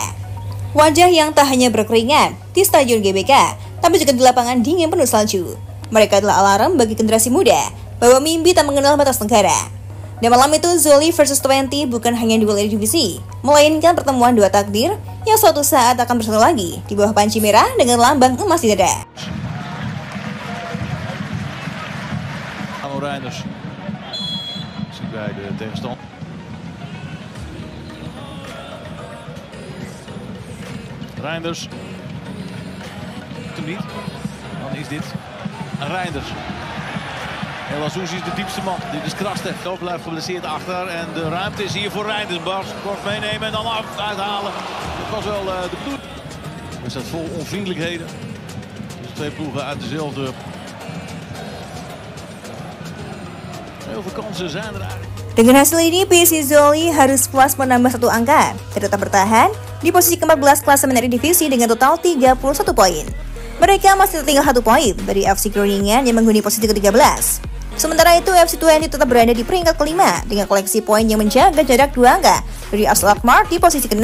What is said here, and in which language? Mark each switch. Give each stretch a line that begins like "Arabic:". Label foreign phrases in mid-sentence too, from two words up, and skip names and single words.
Indonesian: Wajah yang tak hanya berkeringat di Stadion GBK, tapi juga di lapangan dingin penuh salju. Mereka adalah alarm bagi generasi muda bahwa mimpi tak mengenal batas negara. Dan malam itu Zwolle versus Twente bukan hanya duel Eredivisie, melainkan pertemuan dua takdir yang suatu saat akan bersatu lagi di bawah panci merah dengan lambang emas di dada.
Dutch: Reinders. Zie bij de tegenstander. Reinders. Doet hem niet. Dan is dit Reinders. El Azouz is de diepste man. Dit is Krasten. Zo blijft geblesseerd achter. En de ruimte is hier voor Reinders. Bas kort meenemen en dan uithalen. Dat was wel de bedoeling. Er staat vol onvriendelijkheden. Dus twee ploegen uit dezelfde. Heel veel kansen zijn er eigenlijk.
Indonesian: Dengan hasil ini, PSV Zwolle harus puas menambah satu angka dan tetap bertahan di posisi ke-14 klasemen Eredivisie dengan total 31 poin. Mereka masih tertinggal 1 poin dari FC Groningen yang menghuni posisi ke-13. Sementara itu, FC Twente tetap berada di peringkat kelima dengan koleksi poin yang menjaga jarak 2 angka dari AS Alkmaar di posisi ke-6.